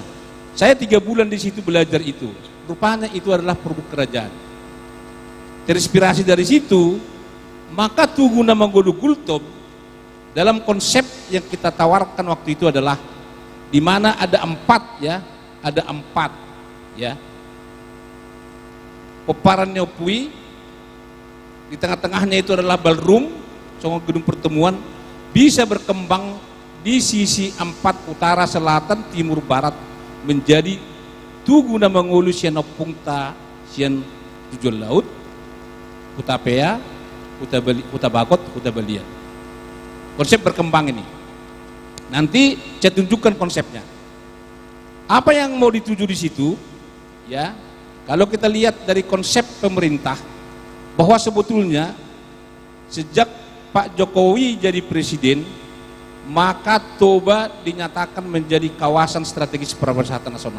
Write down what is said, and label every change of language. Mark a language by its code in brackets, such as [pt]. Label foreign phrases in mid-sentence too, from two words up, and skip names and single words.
[id] Saya 3 bulan di situ belajar itu, rupanya itu adalah produk kerajaan. Terinspirasi dari situ, maka Tugu Namangulu Gultom dalam konsep yang kita tawarkan waktu itu adalah di mana ada 4 ya, ada 4 ya. Peparan Nyopui, di tengah-tengahnya itu adalah ballroom, gedung pertemuan, bisa berkembang di sisi 4 utara, selatan, timur, barat menjadi Tugu Namangulu Sian Opungta Sian Tujuan Laut, Utapea, Utabakot, Utabalian. Konsep berkembang ini. Nanti saya tunjukkan konsepnya. Apa yang mau dituju di situ? Ya, kalau kita lihat dari konsep pemerintah, bahwa sebetulnya sejak Pak Jokowi jadi presiden, maka Toba dinyatakan menjadi kawasan strategis pariwisata nasional.